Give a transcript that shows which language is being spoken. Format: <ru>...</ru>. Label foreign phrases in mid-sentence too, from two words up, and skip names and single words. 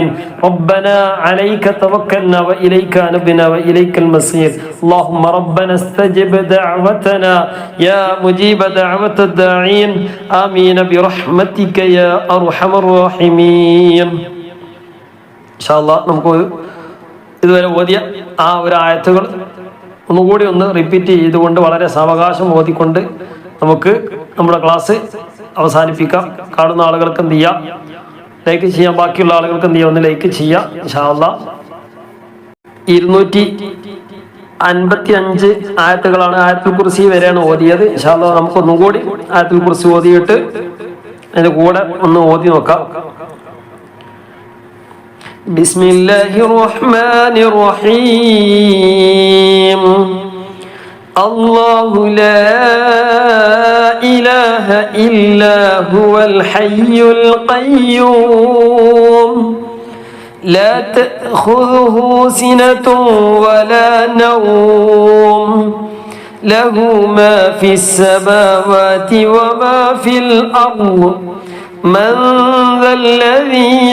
<ar>ربنا عليك توكلنا وإليك أنبنا وإليك المصير. اللهم ربنا استجب دعوتنا يا مجيب دعوة الداعين. آمين برحمتك يا أرحم الراحمين. إن شاء الله</ar> <ml>നമുക്ക് ഇതുവരെ ഓതിയ ആ ഒരു ആയത്തുകൾ ഒന്നുകൂടി റിപ്പീറ്റ് ചെയ്തുകൊണ്ട് വളരെ സാവകാശം ഓതിക്കൊണ്ട് നമുക്ക് നമ്മുടെ ക്ലാസ് അവസാനിപ്പിക്കാം. കാണുന്ന ആളുകൾക്ക് എന്ത് ചെയ്യാം, ലൈക്ക് ചെയ്യാം. ബാക്കിയുള്ള ആളുകൾക്ക് എന്ത് ചെയ്യാം, ഒന്ന് ലൈക്ക് ചെയ്യാം.</ml> <ar>إن شاء الله</ar> <ml>255 ആയത്തുകളാണ്. ആയത്തുൽ കുർസി വരെയാണ് ഓതിയത്.</ml> <ar>إن شاء الله</ar> <ml>നമുക്കൊന്നും കൂടി ആയത്തുൽ കുർസി ഓതിയിട്ട് അതിന്റെ കൂടെ ഒന്ന് ഓതി നോക്കാം.</ml> <ar>بسم الله الرحمن الرحيم. الله لا إله إلا هو الحي القيوم لا تأخذه سنة ولا نوم له ما في السماوات وما في الأرض من ذا الذي</ar>